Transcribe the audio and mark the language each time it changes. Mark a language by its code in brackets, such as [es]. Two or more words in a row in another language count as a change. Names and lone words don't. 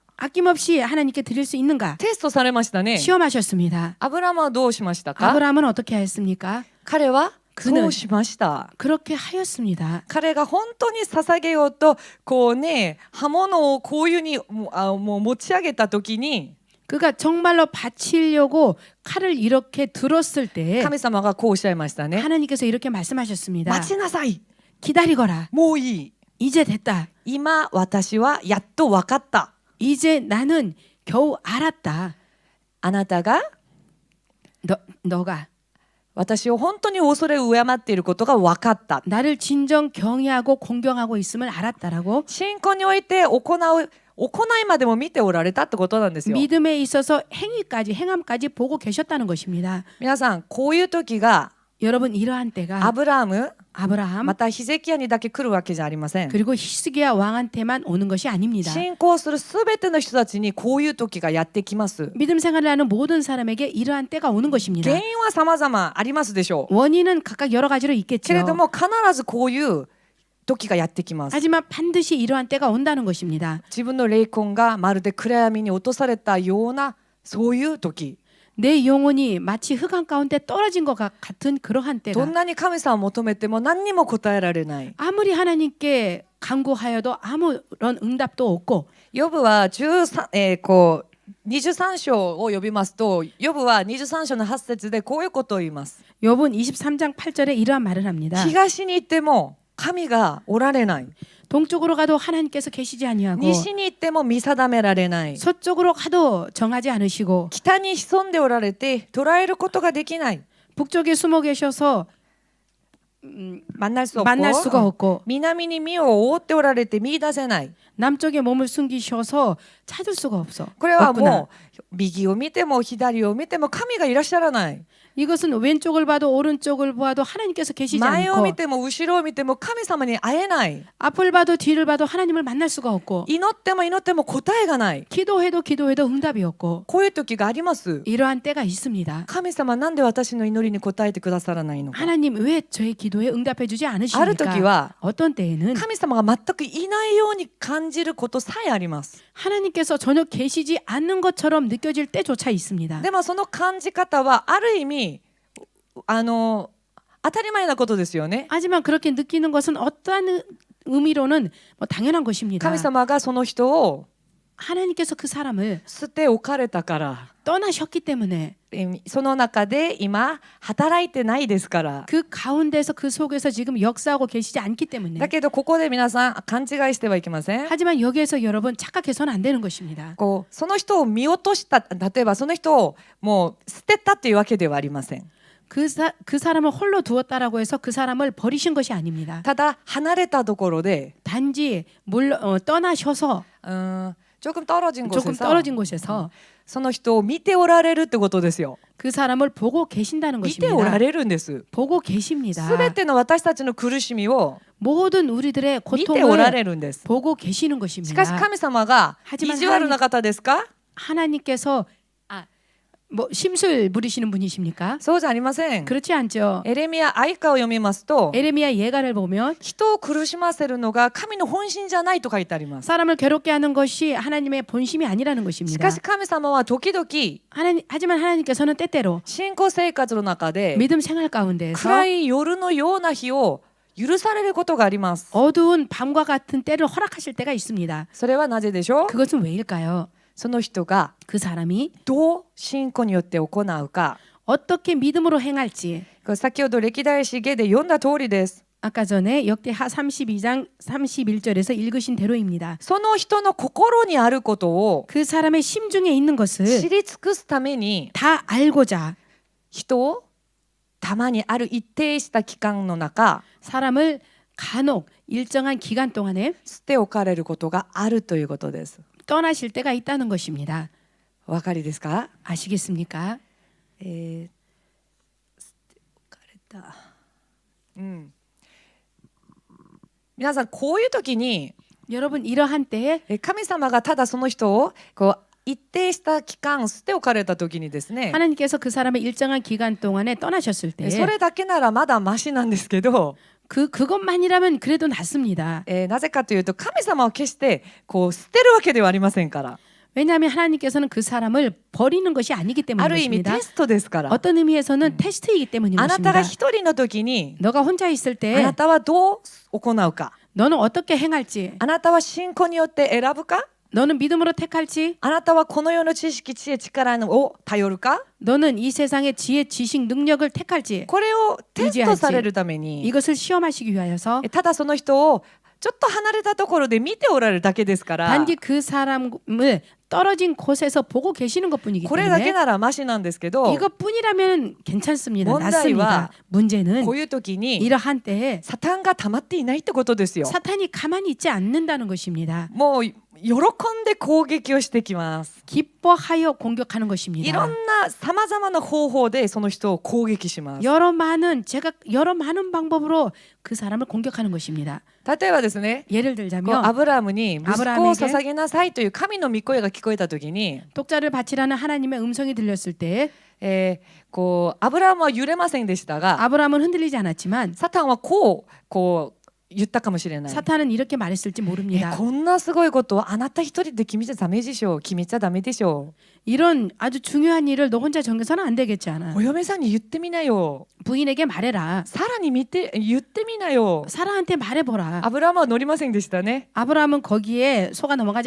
[ko] 아낌없이 하나님께 드릴 수 있는가 [ja] テストされましたね。 [ko] 시험하셨습니다. [ja] アブラハムはどうしましたか？ [ko] 아브라함은 어떻게 했습니까? [ja] 彼は [ko] 그는 [ja] そうしました。 [ko] 그렇게 하였습니다. [ja] 彼が本当に捧げようとこうね刃物をこういうにもう持ち上げた時に [ko] 그가 정말로 바치려고 칼을 이렇게 들었을 때 [ja] 神様がこうおっしゃいましたね。 [ko] 하나님께서 이렇게 말씀하셨습니다. [ja] 待ちなさい。 [ko] 기다리거라. [ja] もういい。 [ko] 이제 됐다. [ja] 今私はやっと分かった。 [ko] 이제 나는 겨우 알았다. [ja] あなたが [ko] 너가 [ja] 私を本当に恐れ敬っていることが分かった。 [ko] 나를 진정 경외하고 공경하고 있음을 알았다라고 [ja] 信仰において行いまでも見ておられたってことなんですよ。 [ko] 믿음에 있어서 행함까지 보고 계셨다는 것입니다. [ja] 皆さんこういう時が 여러분 이러한 때가 アブラハム [ko] 아브라함 [ja] またヒゼキヤにだけ来るわけじゃありません。 [ko] 그리고 히스기야 왕한테만 오는 것이 아닙니다. [ja] 信仰するすべての人たちにこういう時がやってきます。 [ko] 믿음 생활을 하는 모든 사람에게 이러한 때가 오는 것입니다. [ja] 原因は様々ありますでしょう。 [ko] 원인은 각각 여러 가지로 [ja] け [ko] 있겠죠. [ja] れども必ずこういう時がやってきます。 [ko] 하지만 반드시 이러한 때가 온다는 것입니다. [ja] 自分の霊魂がまるで暗闇に落とされたようなそういう時。 [ko] 내 영혼이 마치 흑암 가운데 떨어진 것 같은 그러한 [ja] ど [ko] 때가 [ja] んなに神様を求めても何にも答えられない。 [ko] 아무리 하나님께 간구하여도 아무런 응답도 없고 [ja] ヨブはこう23章を呼びますとヨブは23章の8節でこういうことを言います。 [ko] 욥은 23장 8절에 이러한 말을 합니다. [ja] 東に行っても神がおられない。 [ko] 동쪽으로 가도 하나님께서 계시지 아니하고 [ja] 西に行っても見定められない。 [ko] 서쪽으로 가도 정하지 않으시고 [ja] 北に潜んでおられて捉えることができない。 [ko] 북쪽에 숨어 계셔서 만날 수 만날 수가 없고 없고 [ja] 南に身を覆っておられて見出せない。 [ko] 남쪽에 몸을 숨기셔서 찾을 수가 없어. [ja] これは [ko] 없구나. [ja] もう右を見ても左を見ても神がいらっしゃらない。 [ko] 이것은 왼쪽을 봐도 오른쪽을 보아도 하나님께서 계시지 [ja] 前を [ko] 않고 [ja] 見ても後ろを見ても神様に会えない。 [ko] 앞을 봐도 뒤를 봐도 하나님을 만날 수가 없고 [ja] 祈っても答えがない。 [ko] 기도해도 응답이 없고 [ja] こういう時があります。 [ko] 이러한 때가 있습니다. [ja] 神様なんで私の祈りに応えてくださらないのか。 [ko] 하나님 왜 저의 기도에 응답해 주지 [ja] ある時 [ko] 않으십니까? [ja] は [ko] 어떤 때에는 [ja] 神様が全くいないように感じることさえあります。 [ko] 하나님께서 전혀 계시지 않는 것처럼 느껴질 때조차 있습니다. [ja] でもその感じ方はある意味当たり前なことですよね。 [ko] 하지만 그렇게 느끼는 것은 어떠한 의미로는 뭐 당연한 것입니다. [ja] 神様がその人を [ko] 하나님께서 그 사람을 [ja] 捨て置かれたから [ko] 떠나셨기 때문에 [ja] その中で今働いてないですから。 [ko] 그 가운데서 그 속에서 지금 역사하고 계시지 않기 때문에 [ja] だけどここで皆さん勘違いしてはいけません。 [ko] 하지만 여기에서 여러분 착각해서는 안 되는 것입니다. [ja] こうその人を見落とした例えばその人をもう捨てたというわけではありません。 [ko] 그 사람을 홀로 두었다라고 해서 그 사람을 버리신 것이 아닙니다. [ja] ただ離れたところで [ko] 단지 떠나셔서 조금 떨어진 조금 곳에서 떨어진 곳에서 [ja] その人を見ておられるってことですよ。 [ko] 그 사람을 보고 계신다는 [ja] 見ておら [ko] 것입니다. [ja] れるんです。 [ko] 보고 계십니다. [ja] すべての私たちの苦しみを [ko] 모든 우리들의 [ja] 見ておら [ko] 고통을 [ja] れるんです。 [ko] 보고 계시는 [ja] しかし [ko] 것입니다. [ja] 神様が [ko] 하지만 [ja] 意地悪な方ですか？ [ko] 하나님께서 뭐 심술 부리시는 분이십니까? [ja] そうじゃありません。 [ko] 그렇지 않죠. [ja] エレミヤ哀歌を読みますと [ko] 에레미야 예가를 보면 [ja] 人を苦しませるのが神の本心じゃないと書いてあります。 [ko] 사람을 괴롭게 하는 것이 하나님의 본심이 아니라는 [ja] し [ko] 것입니다. [ja] かし神様は時々 [ko] 하지만 하나님께서는 때때로 [ja] 信仰生活の中で [ko] 믿음 생활 가운데에서 [ja] 暗い夜のような日を許されることがあります。 [ko] 어두운 밤과 같은 때를 허락하실 때가 있습니다. [ja] それはなぜでしょう？ [ko] 그것은 왜일까요? [ja] その人が [ko] 그 사람이 [ja] どう信仰によって行うか。 [ko] 어떻게 믿음으로 행할지 [ja] 先ほど歴代史下で読んだ通りです。 [ko] 아까 전에 역대하 32장 31절에서 읽으신 대로입니다. [ja] その人の心にあることを [ko] 그 사람의 심중에 있는 [ja] 知 [ko] 것을 [ja] り尽くすために [ko] 다 알고자 [ja] 人をたまにある一定した期間の中 [ko] 사람을 간혹 일정한 기간 동안에 [ja] 捨て置かれることがあるということです。 [ko] 떠나실 때가 있다는 것입니다. [ja] お分かりですか？ 아시겠습니까? 捨て置かれた。皆さんこういう時に [ko] 여러분 이러한 때에 [ja] 神様がただその人をこう一定した期間捨て置かれた時にですね [ko] 하나님께서 그 사람의 일정한 기간 동안에 떠나셨을 [ja] そ [ko] 때 [ja] れだけならまだマシなんですけど [ko] 그것만이라면 그래도 낫습니다. [ja] なぜかというと神様を決してこう捨てるわけではありませんから [ko] 왜냐하면 하나님께서는 그 사람을 버리는 것이 아니기 [ja] あ [ko] 때문인 [ja] る意味 [ko] 것입니다. [ja] テストですから [ko] 어떤 의미에서는 테스트이기 때문인 [ja] あなたが [ko] 것입니다. [ja] 一人の時に [ko] 너가 혼자 있을 [ja] あ [ko] 때 [ja] なたはどう行うか [ko] 너는 어떻게 행할지, [ja] あなたは信仰によって選ぶか [ko] 너는 믿음으로 택할지, [ja] あなたはこの世の知識知恵力を頼るか [ko] 너는 이 세상의 지혜, 지식, 능력을 택할지 [ja] これをテストされるために [ko] 이것을 시험하시기 위하여서 [ja] ただその人をちょっと離れたところで見ておられるだけですから [ko] 단지 그 사람을 떨어진 곳에서 보고 계시는 것뿐이기 [ja] これだけ [ko] 때문에 [ja] ならマシなんですけど [ko] 이것뿐이라면 괜찮습니다. 문제와 낫습니다. 문제는 [ja] こういう時に [ko] 이러한 때에 [ja] サタンが溜まっていないってことですよ [ko] 사탄이 가만히 있지 않는다는 것입니다. [ja] もう喜んで攻撃をしてきます [ko] 기뻐하여 공격하는 [ja] いろ [ko] 것입니다. [ja] んなさまざまな方法でその人を攻撃します [ko] 여러 많은 방법으로 그 사람을 공격하는 것입니다. [ja] 例えばですね [ko] 예를 [ja] こう [ko] 들자면 [ja] アブラムに息子を [ko] 아브라함에게 [ja] 捧げなさいという神の御声が聞こえた時に [ko] 독자를 바치라는 하나님의 음성이 들렸을 때 [ja] こうアブラムは揺れませんでしたが [ko] 아브라함은 흔들리지 않았지만 [ja] サタンはこう言ったかもしれない [ko] 사탄은 이렇게 말했을지 모릅니다. [ja] こんなすごいことをあなた一人で決めちゃダメでしょ決めちゃダメでしょ [ko] 이런 아주 중요한 일을 너 혼자 정해서는 안 되겠지 않아. [ja] お嫁さんに言ってみなよ [ko] 부인에게 말해라. [ja] さらに言ってみなよ [ko] 사라한테 말해보라. [ja] アブラムは乗りませんでしたね [ko] 아브라함은 거기에 속아 넘어가지